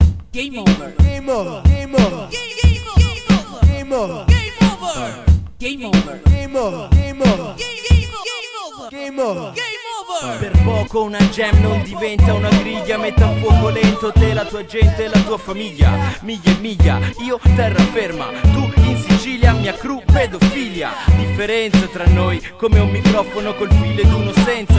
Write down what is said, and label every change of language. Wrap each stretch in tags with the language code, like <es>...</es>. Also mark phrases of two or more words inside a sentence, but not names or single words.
<en>Game over. Game over. Game over. Game over. Game over. Game over. Game over. Game over. Game over. Game over.</en> <it>Per poco una gem non diventa una griglia. Mette a fuoco lento te, la tua gente e la tua famiglia. Miglia e miglia, io terraferma, tu in Sicilia, mia crew pedofilia. Differenza tra noi, come un microfono col filo ed uno senza.</it>